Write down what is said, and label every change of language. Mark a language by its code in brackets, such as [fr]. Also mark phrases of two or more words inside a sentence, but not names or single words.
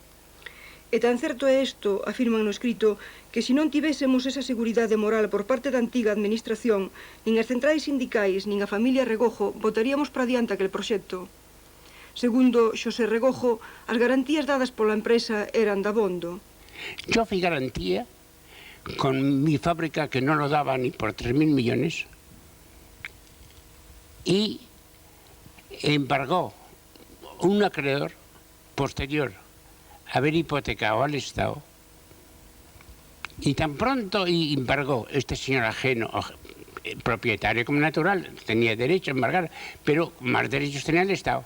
[gl] E tan certo é isto, afirman no escrito, que se non tivésemos esa seguridade moral por parte da antiga administración, nin as centrais sindicais, nin a familia Regojo, botaríamos para diante aquel proxecto. Segundo Xosé Regojo, as garantías dadas pola empresa eran dabondo. [es] Yo fui garantía con mi fábrica que no lo daba ni por 3.000 millones y embargó un acreedor posterior haber hipotecado al Estado y tan pronto embargó este señor ajeno, propietario como natural, tenía derecho a embargar, pero más derechos tenía el Estado.